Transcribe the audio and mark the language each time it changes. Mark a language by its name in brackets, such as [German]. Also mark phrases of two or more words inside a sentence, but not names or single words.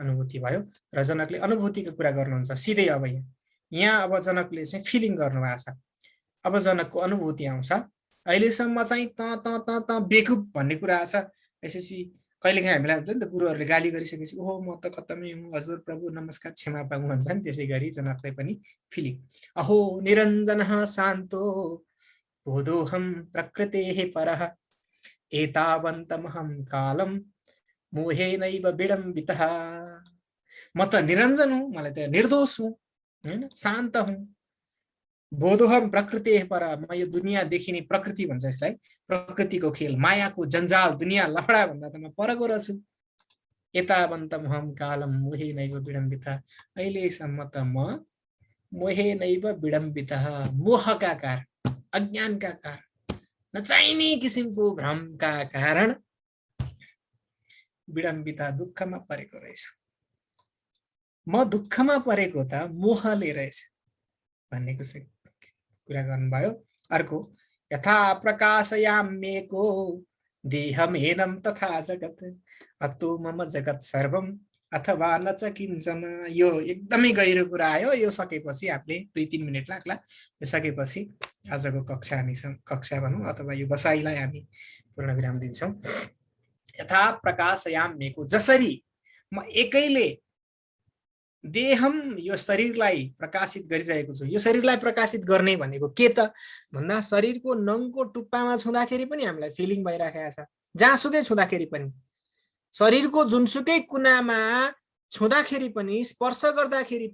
[Nepali] अनुभूति भयो र जनकले अनुभूतिको कुरा गर्नुहुन्छ सिधै अब यहाँ अब जनकले चाहिँ फिलिङ गर्नुभएको छ अब जनकको अनुभूति आउँछ अहिलेसम्म चाहिँ त बेकुब भन्ने कुरा छ यसपछि कहिलेकाहीँ हामीलाई हुन्छ नि त गुरुहरूले गाली गरिसकेपछि ओहो म त खत्तमै हुँ हजुर प्रभु नमस्कार क्षमा पाऊँ भन्छ नि त्यसै गरी जनकलाई पनि फिलिङ [Sanskrit] अहो निरञ्जनः शान्तो बोधोऽहं प्रकृतेः परः एतावन्तमहं कालं मोहेनैव विडम्बितः [Nepali] म त निरञ्जन हुँ मलाई त निर्दोष हुँ हैन शान्त हुँ [Sanskrit] बोधोऽहं प्रकृतेः परः [Nepali] म यो दुनियाँ देखिने प्रकृति भन्छ यसलाई प्रकृतिको खेल मायाको जन्जाल दुनियाँ लफडा भन्दा त म परको रहेछु [Sanskrit] एतावन्तमहं कालं मोहेनैव विडम्बितः [Nepali] अहिलेसम्म त म [Sanskrit] मोहेनैव विडम्बितः [Nepali] मोहका कारण अज्ञानका कारण नचाहिने किसिमको भ्रमका कारण विडम्बिता दुःखमा परेको रहेछु म दुःखमा परेको त मोहले रहेछ भन्ने कुरा गर्नुभयो अर्को [Sanskrit] यथा प्रकाशयाम्येको देहमेनं तथा जगत् अतो मम जगत् सर्वं अथवा न च किञ्चन [Nepali] यो एकदमै गहिरो कुरा आयो यो सकेपछि हामीले 2-3 मिनेट लाग्ला यो सकेपछि आजको कक्षा भनौँ अथवा यो बसाइलाई हामी पूर्ण विराम दिन्छौँ [Sanskrit] यथा प्रकाशयाम्येको [Nepali] जसरी म एकैले देहम यो शरीरलाई प्रकाशित गरिरहेको छु यो शरीरलाई प्रकाशित गर्ने भनेको के त भन्दा शरीरको नङको टुप्पामा छुँदाखेरि पनि हामीलाई फिलिङ भइराखेको छ जहाँसुकै छुँदाखेरि पनि शरीरको जुनसुकै कुनामा छुँदाखेरि पनि स्पर्श गर्दाखेरि